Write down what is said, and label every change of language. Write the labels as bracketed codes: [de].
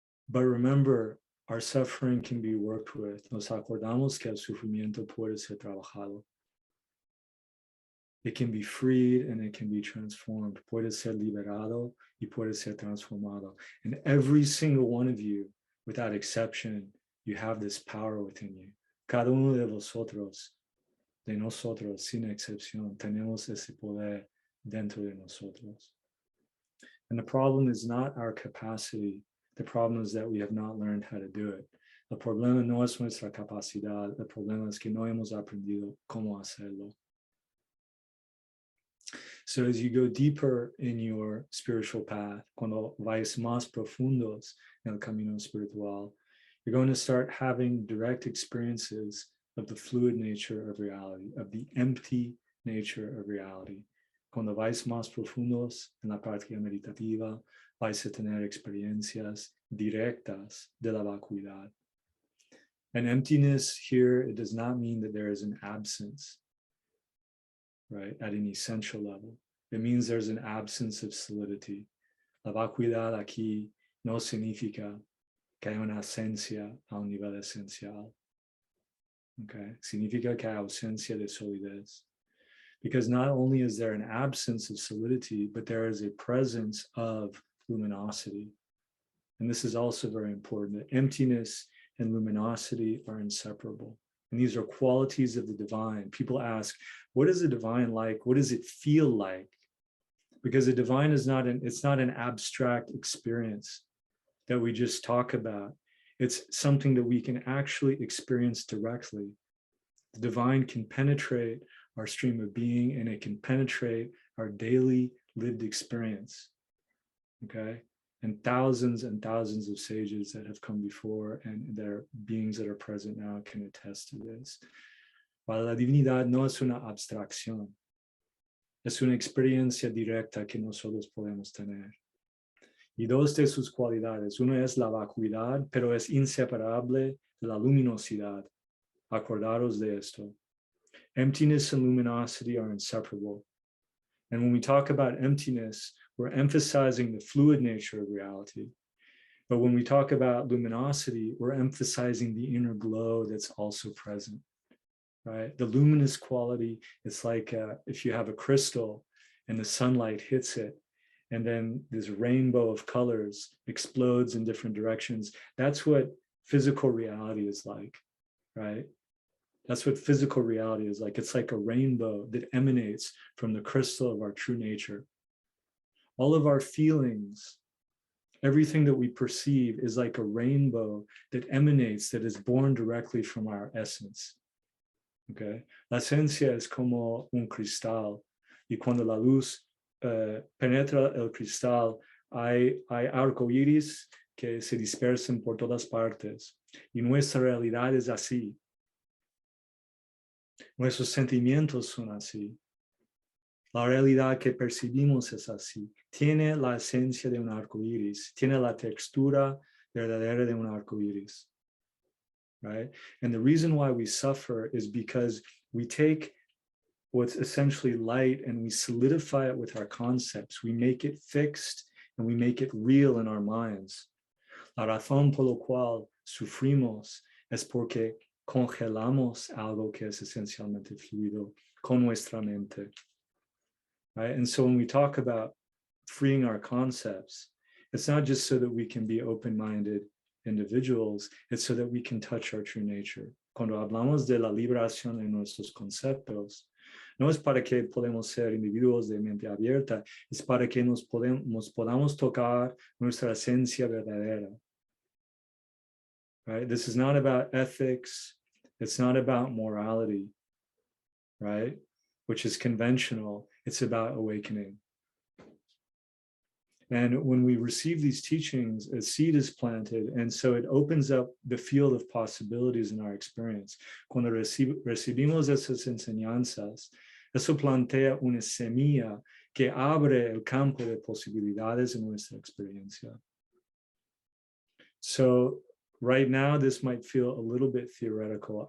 [en] But remember, our suffering can be worked with. [es] Nos acordamos que el sufrimiento puede ser trabajado. [en] It can be freed and it can be transformed. [es] Puede ser liberado y puede ser transformado. [en] And every single one of you, without exception, you have this power within you. [es] Cada uno de vosotros, de nosotros, sin excepción, tenemos ese poder dentro de nosotros. [en] And the problem is not our capacity. The problem is that we have not learned how to do it. [es] El problema no es nuestra capacidad. El problema es que no hemos aprendido cómo hacerlo. [en] So as you go deeper in your spiritual path, [es] cuando vais más profundos en el camino espiritual, [en] you're going to start having direct experiences of the fluid nature of reality, of the empty nature of reality. [es] Cuando vais más profundos en la práctica meditativa, vais a tener experiencias directas de la vacuidad. [en] And emptiness here, it does not mean that there is an absence, right, at an essential level. It means there's an absence of solidity. [es] La vacuidad aquí no significa que hay una ausencia a un nivel esencial. Okay, significa que hay ausencia de solidez. [en] Because not only is there an absence of solidity, but there is a presence of luminosity. And this is also very important. Emptiness and luminosity are inseparable. And these are qualities of the divine. People ask, what is the divine like? What does it feel like? Because the divine is it's not an abstract experience that we just talk about. It's something that we can actually experience directly. The divine can penetrate our stream of being, and it can penetrate our daily lived experience. Okay? And thousands of sages that have come before and their beings that are present now can attest to this. While [es] la divinidad no es una abstracción, es una experiencia directa que nosotros podemos tener. Y dos de sus cualidades, una es la vacuidad, pero es inseparable de la luminosidad. Acordaros de esto. [en] Emptiness and luminosity are inseparable. And when we talk about emptiness, we're emphasizing the fluid nature of reality. But when we talk about luminosity, we're emphasizing the inner glow that's also present, right? The luminous quality, it's like if you have a crystal and the sunlight hits it, and then this rainbow of colors explodes in different directions. That's what physical reality is like, right? That's what physical reality is like. It's like a rainbow that emanates from the crystal of our true nature. All of our feelings, everything that we perceive is like a rainbow that emanates, that is born directly from our essence. Okay? [es] La esencia es como un cristal. Y cuando la luz penetra el cristal, hay arcoíris que se dispersan por todas partes. Y nuestra realidad es así. Nuestros sentimientos son así. La realidad que percibimos es así. Tiene la esencia de un arco iris. Tiene la textura verdadera de un arco iris. [en] Right? And the reason why we suffer is because we take what's essentially light and we solidify it with our concepts. We make it fixed and we make it real in our minds. [es] La razón por la cual sufrimos es porque congelamos algo que es esencialmente fluido con nuestra mente. [en] Right? And so when we talk about freeing our concepts, it's not just so that we can be open-minded individuals, it's so that we can touch our true nature. [es] Cuando hablamos de la liberación de nuestros conceptos, no es para que podamos ser individuos de mente abierta, es para que nos podamos tocar nuestra esencia verdadera. [en] Right? This is not about ethics. It's not about morality, right? Which is conventional. It's about awakening. And when we receive these teachings, a seed is planted, and so it opens up the field of possibilities in our experience. [es] Cuando recibimos esas enseñanzas, eso plantea una semilla que abre el campo de posibilidades en nuestra experiencia. [en] So right now, this might feel a little bit theoretical.